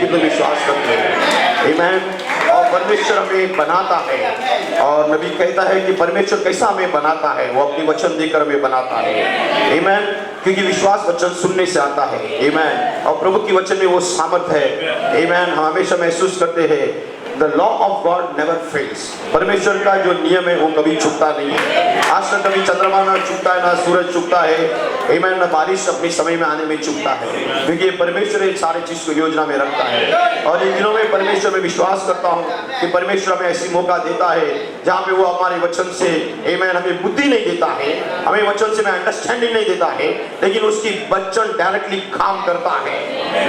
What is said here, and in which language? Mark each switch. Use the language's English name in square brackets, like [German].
[Hindi] कितने विश्वास करते हैं? आमीन। और परमेश्वर हमें बनाता है, और नबी कहता है कि परमेश्वर कैसा हमें बनाता है, वो अपनी वचन देकर हमें बनाता है। आमीन। क्योंकि विश्वास वचन सुनने से आता है। आमीन। और प्रभु की वचन में वो सामर्थ है। आमीन। हम हमेशा महसूस करते हैं [English] The law of God never fails। [Hindi] परमेश्वर का जो नियम है वो कभी चूकता नहीं है। आज तक कभी चंद्रमा ना चूकता है, ना सूरज चूकता है, आमीन, ना बारिश अपने समय में आने में चूकता है, क्योंकि परमेश्वर एक सारे चीज को योजना में रखता है। और इन दिनों में परमेश्वर में विश्वास करता हूँ कि परमेश्वर हमें ऐसी मौका देता है जहाँ पे वो हमारे वचन से आमीन हमें बुद्धि नहीं देता है, हमें वचन से हमें अंडरस्टैंडिंग नहीं देता है, लेकिन उसकी वचन डायरेक्टली काम करता है।